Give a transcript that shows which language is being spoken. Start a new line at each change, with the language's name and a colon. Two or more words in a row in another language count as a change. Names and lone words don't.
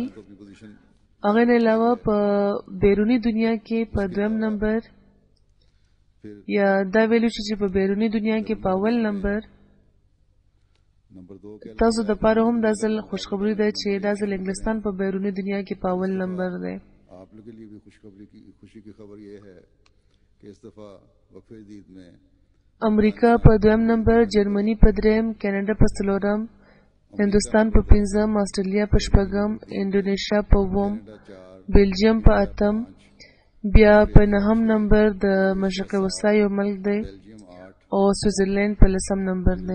Pashto: هغه نه علاوه په بیرونی دنیا کې په 2م نمبر یا دا ویلو چې په بیرونی دنیا کې په اول نمبر. تاسو د پاره هم دا ځل خوشخبری ده چې دا ځل انګلستان په بیرونی دنیا کې په اول نمبر ده.
Urdu: آپ لوگوں کے لیے بھی خوشی کی خبر یہ ہے کہ اس دفعہ وقف جدید میں
Pashto: امریکا په 2م نمبر، جرمني په 3م، کاناډا په 4م، هندوستان په 5م، استرالیا په 6م، انډونیشیا په 8م، بلجیم په 8م، بیا په 9م نمبر د مشرق وسطی یو ملک دی او سویټزرلینډ په 10م نمبر دی.